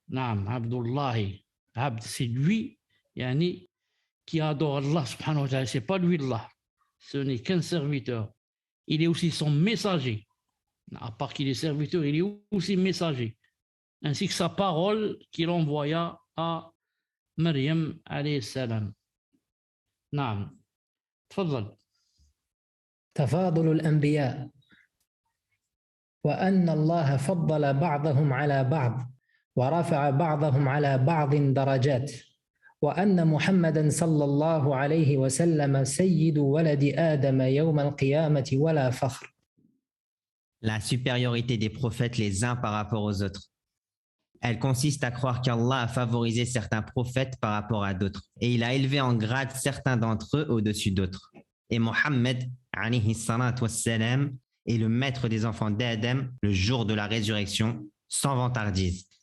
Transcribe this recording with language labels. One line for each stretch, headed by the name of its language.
French: Abdullahi. Abd, c'est lui qui adore Allah
Arabic: subhanahu wa ta'ala.
French: Ce n'est pas lui Allah. Ce n'est qu'un serviteur. Il est aussi son messager. À part qu'il est serviteur, il est aussi messager. Ainsi que sa parole qu'il envoya à Maryam
Arabic: alayhi salam. Naam. تفضل. تفاضل الأنبياء وأن الله فضل بعضهم على بعض ورفع بعضهم على بعض درجات وأن محمدًا صلى الله عليه وسلم سيد ولد آدم يوم القيامة ولا فخر.
French: La supériorité des prophètes les uns par rapport aux autres. Elle consiste à croire qu'Allah a favorisé certains prophètes par rapport à d'autres et il a élevé en grade certains d'entre eux au-dessus d'autres. Et Mohammed,
Arabic: alayhi salatu wassalam,
French: est le maître des enfants d'Adam le jour de la résurrection, sans vantardise.